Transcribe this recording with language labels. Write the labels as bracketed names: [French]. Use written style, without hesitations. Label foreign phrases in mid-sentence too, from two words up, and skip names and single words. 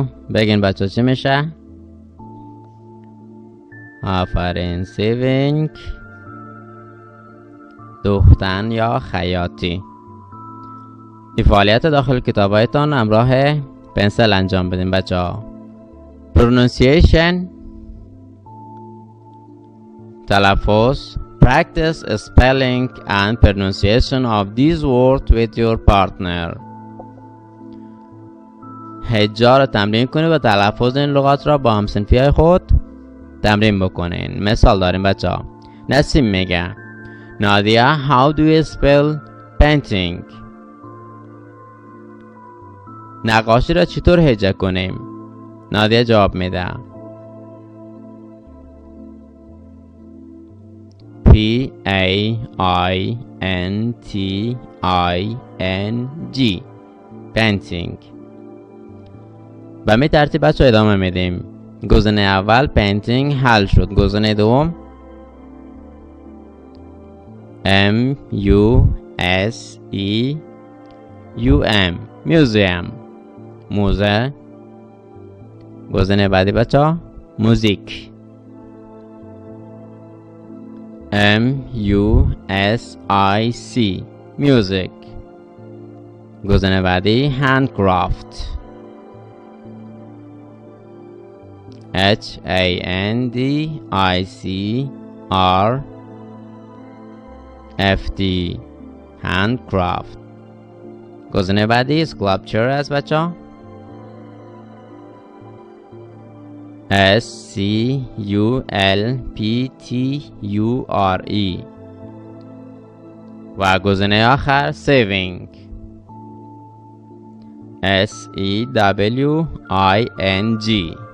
[Persian] بگین بچه چی میشه؟ آفرین saving دوختن یا خیاطی. این فعالیت داخل کتابایتان همراه پنسل انجام بدین بچه ها. pronunciation تلفظ. [English] practice spelling and pronunciation of these words with your partner. [Persian] هجا را تمرین کنید و تلفظ این لغات را با همصنفی خود تمرین بکنین. مثال داریم بچه ها. نسیم میگه نادیا [English] how do you spell painting؟ [Persian] نقاشی را چطور هجا کنیم؟ نادیا جواب میده [English] P-A-I-N-T-I-N-G painting. [Persian] به می ترتیب بچه ادامه میدیم. گزینه اول painting حل شد. گزینه دوم [English] M-U-S-E-U-M museum [Persian] موزه. گزینه بعدی بچه ها موزیک [English] M-U-S-I-C music. [Persian] گزینه بعدی [English] handcraft H-A-N-D-I-C-R-F-T handcraft. [Persian] گزینه بعدی sculpture است بچه ها S-C-U-L-P-T-U-R-E. و گزینه آخر [English] saving S-E-W-I-N-G.